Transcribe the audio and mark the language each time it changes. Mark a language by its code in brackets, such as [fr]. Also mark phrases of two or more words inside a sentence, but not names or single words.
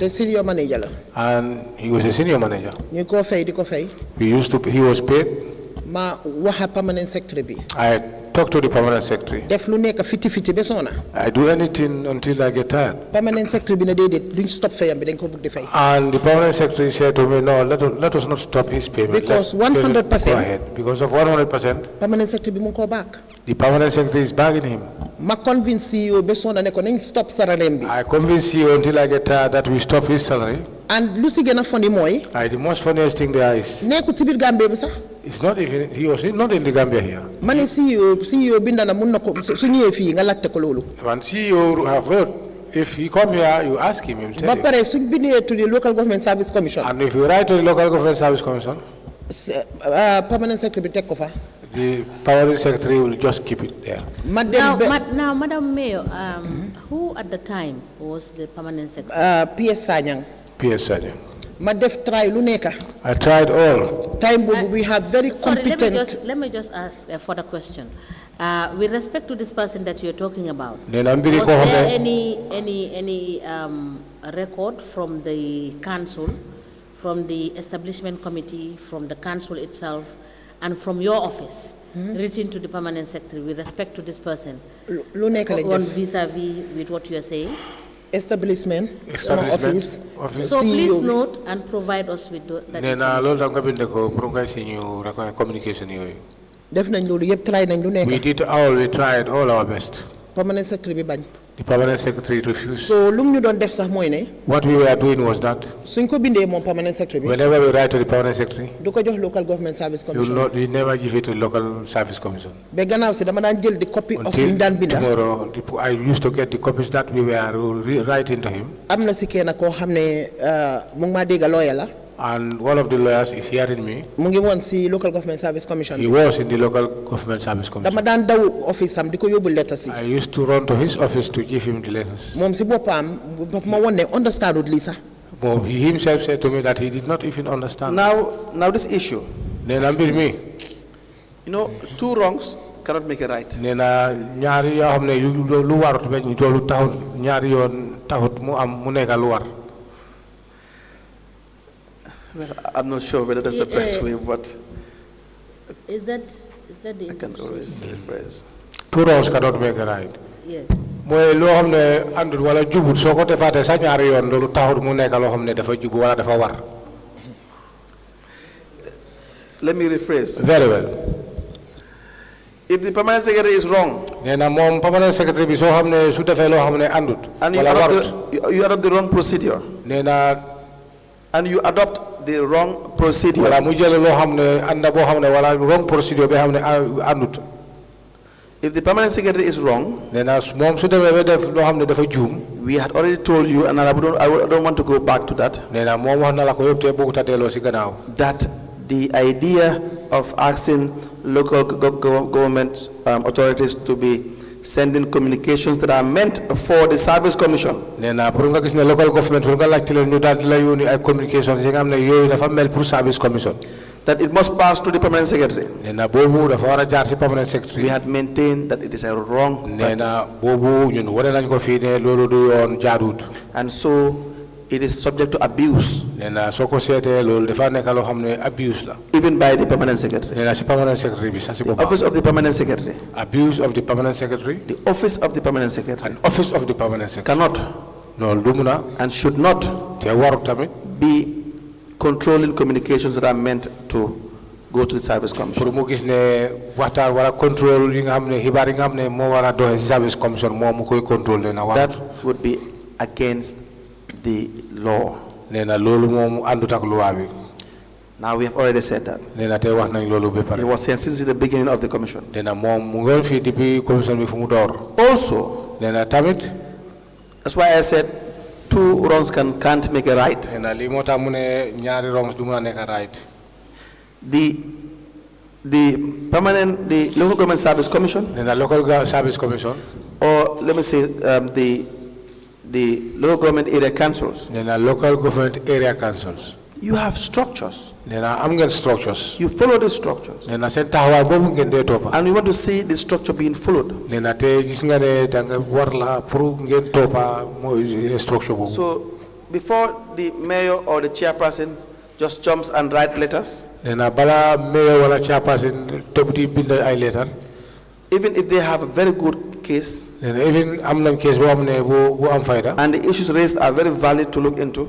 [wo] te [en] senior manager [wo] la. [en] And he was a senior manager. [wo] ñu ko fay di ko fay. [en] He was paid. [wo] ma waxa [en] permanent secretary [wo] bi. [en] I talked to the permanent secretary. [wo] def lu nekk fiti ba soona. [en] I do anything until I get tired. permanent secretary [wo] bi na déedéet duñ stop fayam bi dañ ko bëgg di fay. [en] And the permanent secretary said to me, no, let us not stop his payment. Because Let it 100%. Go ahead. Because of 100%, permanent secretary [wo] bi mu ngi koo baak. [en] the permanent secretary is bagging him. [wo] ma [en] convince CEO [wo] ba soona ne ko nañ stop saraleem bi. [en] I convinced you until I get tired that we stop his salary. [wo] and lu si gën a funny mooy. [en] The most funniest thing there is, [wo] nekkul ci biir Gambie bi sax. [en] it's not even, he was not in the Gambia here. [wo] ma ne CEO binda na mun na ko su ñëwee fii nga laajte ko loolu. [en] When CEO have wrote, if he come here, you ask him, he'll tell [wo] ba [en] you. [wo] pare suñ bindee [en] to the local government service commission. And if you write to the local government service commission, permanent secretary [wo] bi teg ko fa. [en] the permanent secretary will just keep it there. [wo] ma dem ba [en] Now, Madam Mayor, Who at the time was the permanent secretary? PS Sanyang. PS Sanyang. [wo] Ma def try lu neka. [en] I tried all. Time we have very Sorry, competent. let me just ask a further question. With respect to this person that you're talking about, Was there any record from the council, from the establishment committee, from the council itself, and from your office, written to the permanent secretary with respect to this person, on vis-a-vis with what you are saying? Establishment office. So please CEO. note and provide us with that communication. We we tried all our best. Permanent secretary [wo] bi bañ. [en] The permanent secretary refused. [wo] So lu ñu doon def sax mooy ne. [en] What we were doing was that [wo] suñ ko bindee moom [en] permanent secretary [wo] bi. [en] whenever we write to the permanent secretary, [wo] du ko jox [en] local government service commission. we never give it to the local service commission. [wo] ba gannaaw si dama daan jël di [en] copy of [wo] lu ñu daan binda. [en] Tomorrow, I used to get the copies that we were writing to him. [wo] am na si kenn koo xam ne mu ngi maa dégg lawyer la. [en] And one of the lawyers is hearing me. [wo] mu ngi woon si local government service commission. [en] He was in the local government service commission. [wo] dama daan daw office am di ko yóbbu letter si. [en] I used to run to his office to give him the letters. [wo] moom si boppam ma woon ne understandul lii sax. [en] He himself said to me that he did not even understand. Now this issue. [wo] Nena mbir mi. [en] You know, two wrongs cannot make a right. [wo] Nena ñaari yoo xam ne lu warut ba ñu tollu taxut ñaari yoon taxut mu am mu nekk lu war. [en] Well, I'm not sure whether that's the best way, but is that the I can always rephrase. Two wrongs cannot make a right. Yes. [wo] Mooy loo xam ne àndul wala jubut soo ko defaatee sa ñaari yoon loolu taxut mu nekk loo xam ne dafa jubu wala dafa war. [en] Let me rephrase. Very well. If the permanent secretary is wrong, [wo] Nena moom [en] permanent secretary [wo] bi soo xam ne su defee loo xam ne àndut. [en] and [wo] wala warut. [en] you adopt the wrong procedure, [wo] Nena [en] and you adopt the wrong procedure, [wo] wala mu jël loo xam ne ànda boo xam ne wala [en] wrong procedure [wo] bi xam ne àndut. [en] if the permanent secretary is wrong, [wo] Nena moom su demee ba def loo xam ne dafa juum. [en] we had already told you, and I don't want to go back to that, [wo] Nena moom wax na la ko yëpp te bëggut a delloo si gannaaw. [en] that the idea of asking local government authorities to be sending communications that are meant for the service commission. [wo] Nena pour nga gis ne [en] local government [wo] pour nga laajte leen ñu daal di la yónni ay communications yi nga xam ne yooyu dafa mel pour [en] service commission. That it must pass to the permanent secretary. [wo] Nena boobu dafa war a jaar si [en] permanent secretary. We had maintained that it is a wrong [wo] Nena [en] practice. [wo] boobu ñun wane nañ ko fii ne loolu du yoon jaaduwut. [en] And so it is subject to abuse, [wo] Nena soo ko seetee loolu dafa nekk loo xam ne abuse la. [en] even by the permanent secretary. [wo] Nena si [en] permanent secretary [wo] bi sax si boppam. [en] Office of the permanent secretary. Abuse of the permanent secretary. The office of the permanent secretary And office of the permanent secretary. cannot [wo] loolu du mun a [en] and should not [wo] te warut tamit [en] be controlling communications that are meant to go to the service commission. [wo] pour mu gis ne waxtaan wala contrôle yi nga xam ne xibaar yi nga xam ne moo war a doxee si [en] service commission [wo] moom mu koy contrôle nee na warut. [en] That would be against the law. [wo] nee na loolu moom àndut ak loi bi. [en] Now we have already said that. [wo] nee na tey wax nañ loolu ba [en] It [wo] pare. [en] was said since the beginning of the commission. [wo] nee na moom mu ngi woon fii depuis commission bi fu mu door. [en] Also, [wo] nee na tamit. [en] that's why I said two wrongs can't make a right. [wo] nee na lii moo tax mu ne ñaari wrongs du mun a nekk right. [en] The local government service commission, [wo] nee na [en] local service commission. or let me say the local government area councils, [wo] nee na [en] local government area councils. you have structures. [wo] nee na am ngeen structures. [en] You follow the structures. [wo] nee na seen taxawaay boobu ngeen dee toppa. [en] And we want to see the structure being followed. [wo] nee na te gis nga ne da nga war la pour ngeen toppa mooy structure boobu. [en] So before the mayor or the chairperson just jumps and write letters, [wo] nee na balaa mayor wala chairperson topp di bind ay leetar. [en] even if they have a very good case, [wo] nee na even am nañ case boo xam ne bu am fayda. [en] and the issues raised are very valid to look into,